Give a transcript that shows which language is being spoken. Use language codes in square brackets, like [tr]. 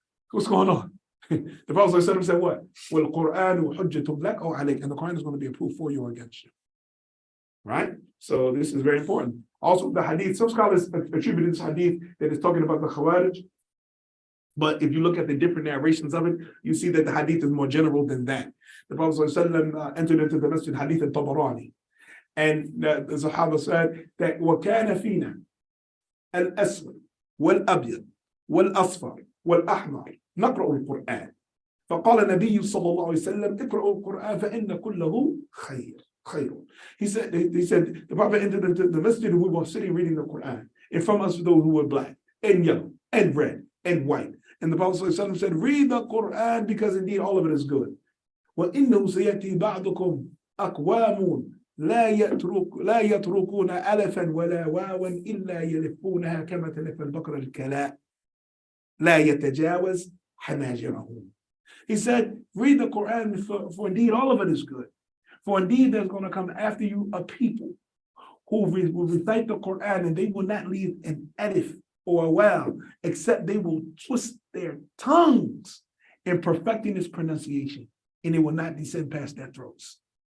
[en] What's going on? The Prophet said what? Well, [ar] Quran hujjatun lak aw alayk, [en] and the Quran is going to be a proof for you or against you. Right? So this is very important. Also, the hadith, some scholars attribute this hadith that is talking about the Khawarij. But if you look at the different narrations of it, you see that the hadith is more general than that. The Prophet ﷺ entered into the masjid hadith al-Tabarani. And the Sahaba said that [ar] وَكَانَ فِينَا الْأَسْوَدُ وَالْأَبْيَضُ وَالْأَصْفَرُ وَالْأَحْمَرُ نقرأ القرآن فقال النبي صلى الله عليه وسلم اقرأوا القرآن فإن كله خير. [en] He said, the Prophet entered into the masjid and we were sitting reading the Quran. And from us, those who were black and yellow and red and white. And the Prophet ﷺ said, read the Quran because indeed all of it is good. [ar] وَإِنَّهُ سَيَأْتِي بَعْضُكُمْ أَقْوَامٌ لا يتركون ألفا ولا واوا إلا يلفونها كما تلف البقرة الكلاء لا يتجاوز حناجرهم. [en] He said, read the Quran for indeed all of it is good. For indeed there's going to come after you a people who will recite the Quran and they will not leave an alif or a waw except they will twist their tongues in perfecting its pronunciation, and it will not descend past their throats.